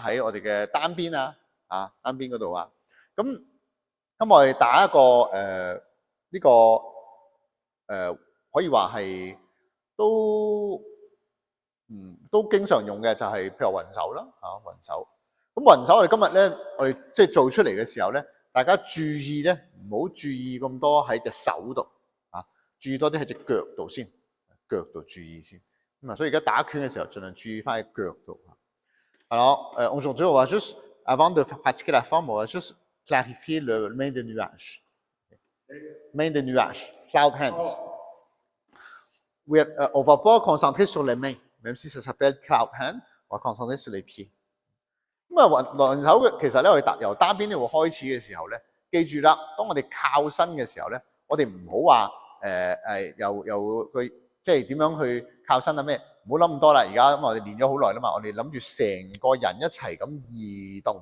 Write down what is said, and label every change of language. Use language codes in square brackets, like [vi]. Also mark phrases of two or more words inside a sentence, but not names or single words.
[yue] 喺我哋嘅單邊單邊嗰度啊。咁我哋打一個呢個可以話係都經常用嘅就係譬如雲手啦雲手。咁雲手我哋今日咧，我哋即係做出嚟嘅時候咧，大家注意咧，唔好注意咁多喺隻手度注意多啲喺隻腳度先，腳度注意先。咁所以而家打拳嘅時候，盡量注意翻喺腳度。 [fr] Alors, aujourd'hui, on va juste, avant de pratiquer la forme, on va juste clarifier le main de nuage. Main de nuage, [en] cloud hands. [fr] On va pas concentrer sur les mains, même si ça s'appelle [en] cloud hand, [fr] on va concentrer sur les pieds. [yue] 咁雲手嘅其實咧，我哋由單邊呢度開始嘅時候咧，記住啦，當我哋靠身嘅時候咧，我哋唔好話由佢即係點樣去靠身啊咩？唔好諗咁多啦。而家咁我哋練咗好耐啦嘛，我哋諗住成個人一齊咁移動。